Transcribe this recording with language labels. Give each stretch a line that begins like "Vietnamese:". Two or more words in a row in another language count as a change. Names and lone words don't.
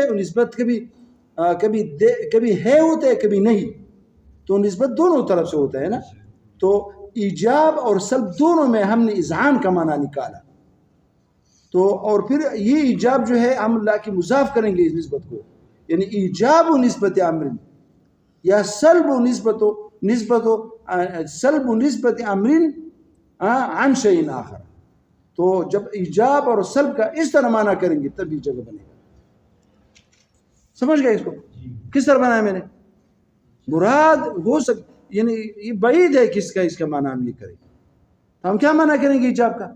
Urdu: وہ نسبت کبھی ہے ہوتا ہے کبھی نہیں, تو نسبت دونوں طرف سے ہوتا ہے نا. تو ایجاب اور سلب دونوں میں ہم نے اذعان کا معنی نکالا. تو اور پھر یہ ایجاب جو ہے ہم لا کے مضاف کریں گے اس نسبت کو, یعنی ایجاب و نسبت امر یا سلب و نسبت امر
Arabic: عن شیء آخر.
Urdu: تو جب ایجاب اور سلب کا اس طرح معنی کریں گے تب یہ جگہ بنے گا. سمجھ گئے اس کو کس طرح بنایا میں نے؟ مراد ہو یعنی یہ بعید ہے کہ اس کا معنی ہم یہ کریں. تو ہم کیا معنی کریں گے ایجاب کا؟